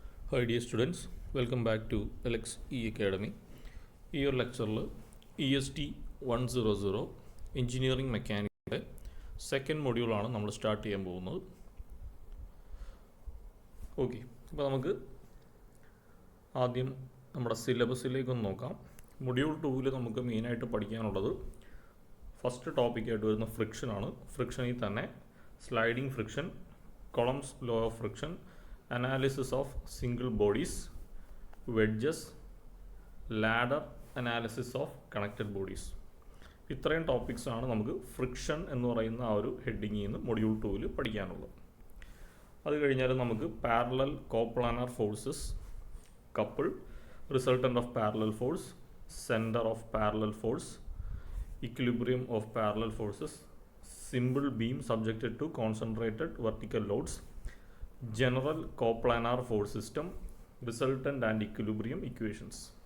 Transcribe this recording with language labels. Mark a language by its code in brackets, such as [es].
[en] Hi dear students, welcome back to Alex E Academy. [ml] ഈ ഒരു ലെക്ചറിൽ EST 100 എഞ്ചിനീയറിംഗ് മെക്കാനിക്കിൻ്റെ സെക്കൻഡ് മൊഡ്യൂളാണ് നമ്മൾ സ്റ്റാർട്ട് ചെയ്യാൻ പോകുന്നത്. ഓക്കെ, അപ്പോൾ നമുക്ക് ആദ്യം നമ്മുടെ സിലബസിലേക്കൊന്ന് നോക്കാം. മൊഡ്യൂൾ 2 നമുക്ക് മെയിനായിട്ട് പഠിക്കാനുള്ളത് ഫസ്റ്റ് ടോപ്പിക്കായിട്ട് വരുന്ന ഫ്രിക്ഷനാണ്. ഫ്രിക്ഷനിൽ തന്നെ [en] Sliding friction, Coulomb's law of friction, analysis of single bodies, wedges, ladder analysis of connected bodies. [ml] ഇത്രയും ടോപ്പിക്സ് ആണ് നമുക്ക് ഫ്രിക്ഷൻ എന്ന് പറയുന്ന ആ ഒരു ഹെഡിങ്ങിൽ നിന്ന് മൊഡ്യൂൾ 2 പഠിക്കാനുള്ളത്. അത് കഴിഞ്ഞാൽ നമുക്ക് [en] Parallel coplanar forces, couple, resultant of parallel force, centre of parallel force, equilibrium of parallel forces, simple beam subjected to concentrated vertical loads, general coplanar force system, resultant and equilibrium equations.